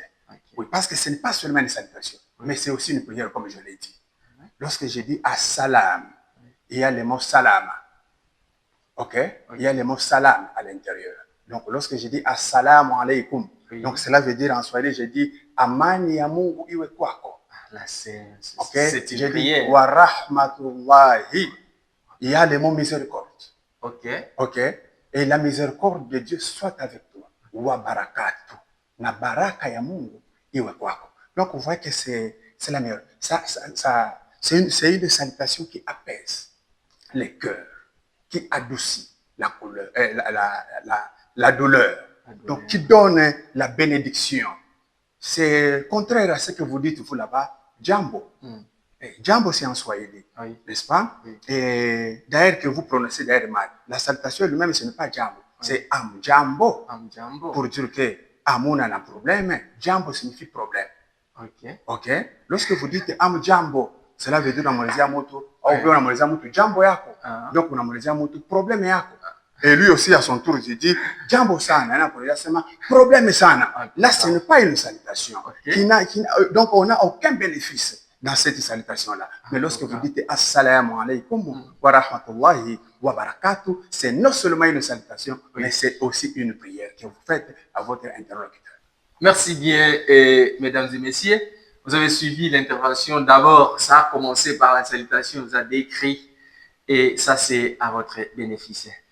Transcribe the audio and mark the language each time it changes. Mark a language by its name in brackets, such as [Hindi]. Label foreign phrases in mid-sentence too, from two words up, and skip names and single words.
[French] Oui, parce que ce n'est pas seulement une salutation, mais c'est aussi une prière comme je l'ai dit. Lorsque je dis Assalam, il y a le mot Salama. Il y a le mot Salam à l'intérieur. Donc lorsque je dis [Arabic] Assalamu alaikum, [French] donc cela veut dire en swahili, je dis [Swahili] Amani ya Mungu iwe kwako. [French] Là, c'est une prière. [Arabic] Wa rahmatullahi. [French] Il y a le mot miséricorde. Et la miséricorde de Dieu soit avec toi. [Arabic] Wa barakatu. [Swahili] Na baraka ya Mungu iwe kwako. [French] Donc vous voyez que c'est la meilleure. C'est une salutation qui apaise les cœurs, qui adoucit la couleur, la douleur. Donc qui donne la bénédiction. C'est contraire à ce que vous dites vous là-bas, Jambo. Jambo, c'est en swahili, n'est-ce pas? Et d'ailleurs que vous prononcez d'ailleurs mal. La salutation elle-même, ce n'est pas Jambo, c'est Amjambo. Pour dire que [Swahili] amuna na [French] problème, jambo signifie problème. Ok. Ok? Lorsque vous dites [Swahili] am jambo, [French] cela veut dire [Swahili] unamwelezea mtu [French] au bien [Swahili] unamwelezea mtu jambo yako. Donc unamwelezea mtu problème yako. [French] Et lui aussi à son tour il dit [Swahili] jambo sana, anapoelezea sema problème sana. [French] Là ce n'est pas une salutation. Donc on n'a aucun bénéfice dans cette salutation-là. Mais lorsque vous dites [Arabic] assalamu alaykum wa rahmatullahi wa barakatuh, [French] c'est non seulement une salutation, mais c'est aussi une prière que vous faites à votre interlocuteur. Merci bien, mesdames et messieurs. Vous avez suivi l'intervention. D'abord, ça a commencé par la salutation, vous a décrit, et ça, c'est à votre bénéfice.